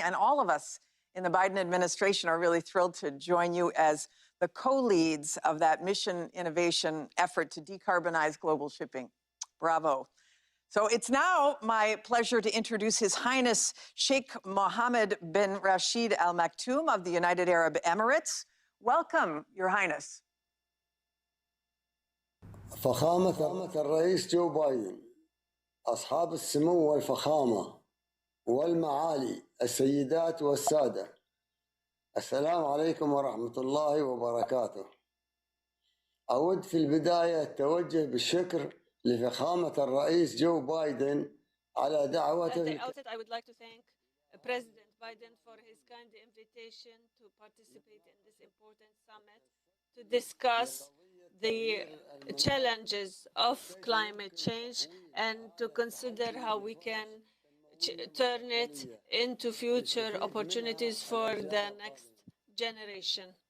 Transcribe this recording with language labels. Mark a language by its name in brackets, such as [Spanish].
[English] And all of us in the Biden administration are really thrilled to join you as the co-leads of that mission innovation effort to decarbonize global shipping. Bravo. So it's now my pleasure to introduce His Highness Sheikh Mohammed bin Rasheed Al-Maktoum of the United Arab Emirates. Welcome, Your Highness. [Arabic] فخامة الرئيس جو بايدن، أصحاب السمو والفخامة والمعالي السيدات والسادة، السلام عليكم ورحمة الله وبركاته. أود في البداية التوجه بالشكر لفخامة الرئيس جو بايدن على دعوته. [English] At the outset, I would like to thank President Biden for his kind invitation to participate in this important summit to discuss the challenges of climate change and to consider how we can turn it into future opportunities for the next generation.